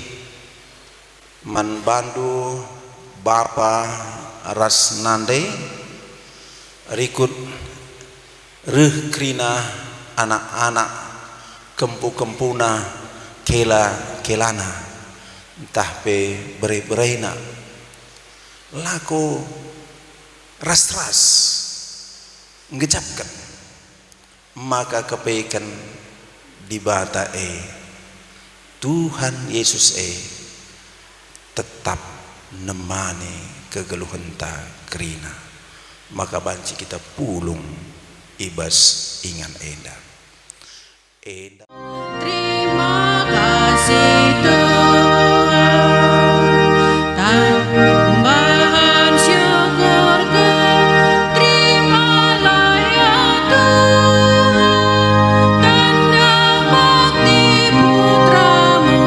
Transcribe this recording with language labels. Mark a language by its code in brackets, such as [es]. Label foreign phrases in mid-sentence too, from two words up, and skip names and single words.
[btx] man bandu bapa ras nande rikut reh krina anak-anak kempu-kempuna kelana entah pe bere-berena laku ras-ras ngejapkan maka kepeikan di bata Tuhan Yesus tetap nemani kegeluhan ta kerina maka banci kita pulung ibas ingan enda. [id] Terima kasih Tuhan, tambahan syukurku, terimalah ya Tuhan, tanda bakti putramu.